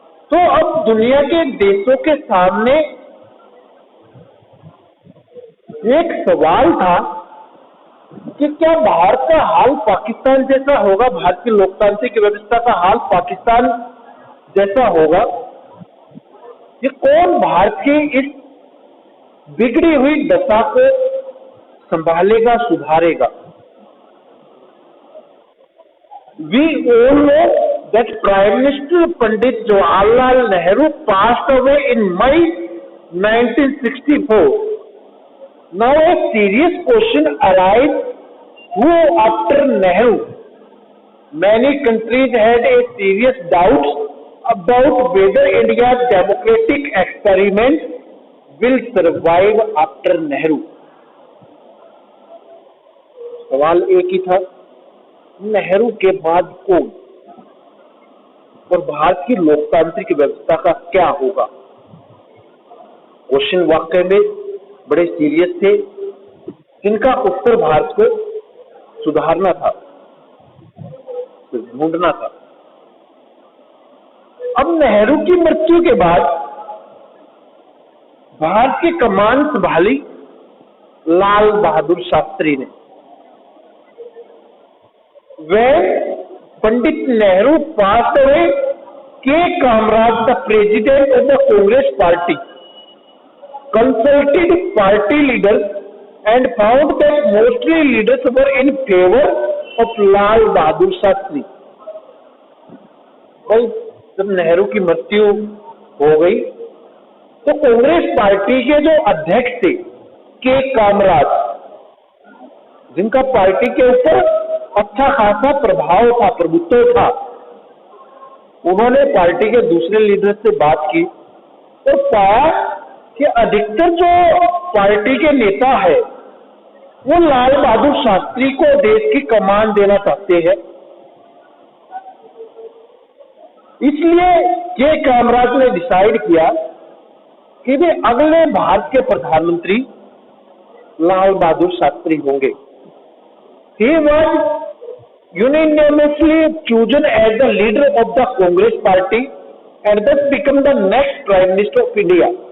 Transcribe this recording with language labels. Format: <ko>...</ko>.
<hi>तो अब दुनिया के देशों के सामने एक सवाल था कि क्या भारत का हाल पाकिस्तान जैसा होगा, भारत की लोकतांत्रिक व्यवस्था का हाल पाकिस्तान जैसा होगा। ये कौन भारत की इस बिगड़ी हुई दशा को संभालेगा, सुधारेगा।</hi> <en>We all know that Prime Minister Pandit Jawaharlal Nehru passed away in May 1964. Now a serious question arises: who after Nehru? Many countries had a serious doubts about whether India's democratic experiment will survive after Nehru.</en> <hi>सवाल एक ही था, नेहरू के बाद कौन और भारत की लोकतांत्रिक व्यवस्था का क्या होगा। क्वेश्चन वाकई में बड़े सीरियस थे जिनका उत्तर भारत को सुधारना था, ढूंढना था। अब नेहरू की मृत्यु के बाद भारत की कमान संभाली लाल बहादुर शास्त्री ने।</hi> <en>When Pandit Nehru passed away, K. Kamaraj, the president of the Congress party, consulted party leaders and found that mostly leaders were in favor of Lal Bahadur Shastri.</en> <hi>भाई जब नेहरू की मृत्यु हो गई तो कांग्रेस पार्टी के जो अध्यक्ष थे के कामराज, जिनका पार्टी के ऊपर अच्छा खासा प्रभाव था, प्रभुत्व था, उन्होंने पार्टी के दूसरे लीडर से बात की और पाया कि अधिकतर जो पार्टी के नेता है वो लाल बहादुर शास्त्री को देश की कमान देना चाहते हैं। इसलिए के कामराज ने डिसाइड किया कि वे अगले भारत के प्रधानमंत्री लाल बहादुर शास्त्री होंगे।</hi> <en>He was unanimously chosen as the leader of the Congress party and thus become the next Prime Minister of India.</en>